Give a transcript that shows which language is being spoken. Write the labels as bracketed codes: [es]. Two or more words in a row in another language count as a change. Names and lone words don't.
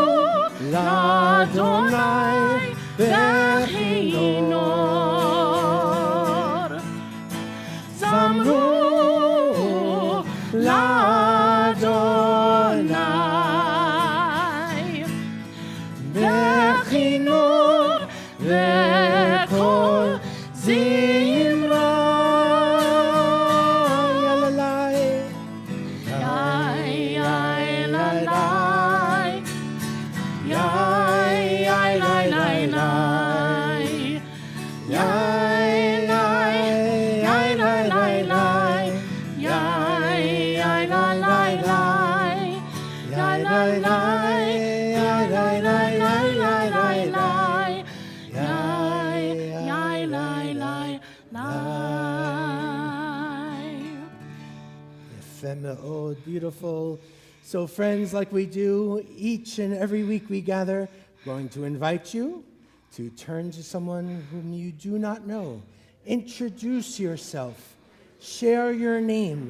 [he] לאדוני בכינור, זמרו לאדוני בכינור וקול זמרה, yai la lai, yai lai lai lai, yai lai lai lai, yai la lai lai, yai lai lai, yai lai lai lai lai, yai lai lai lai. [en] Oh, beautiful. So friends, like we do each and every week we gather, going to invite you to turn to someone whom you do not know. Introduce yourself. Share your name.